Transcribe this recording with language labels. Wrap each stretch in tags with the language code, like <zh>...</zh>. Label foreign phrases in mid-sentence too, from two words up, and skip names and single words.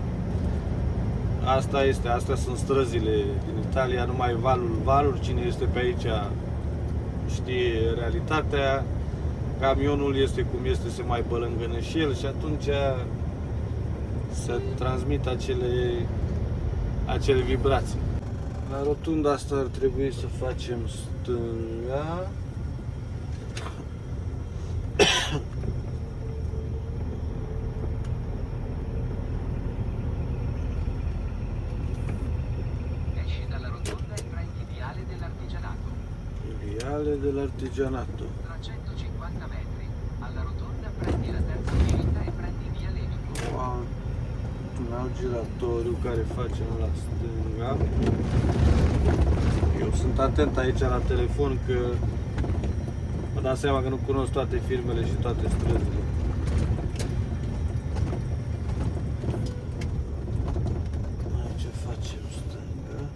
<ro>Astea sunt străzile din Italia, numai valuri, cine este pe aici știe realitatea. Camionul este cum este, se mai bălângănă și el și atunci se transmit acele vibrații. La rotunda asta ar trebui să facem stânga.</ro> <it>Esci dalla rotonda e prendi Viale dell'Artigianato. Viale dell'Artigianato. Tra 150 metri, alla rotonda prendi la terza uscita e prendi Via Levico.</it> <ro>1, 2, un alt giratoriu care facem la stânga. Eu sunt atent aici la telefon că mă dau seama că nu cunosc toate firmele și toate străzile. Aici facem stânga.</ro>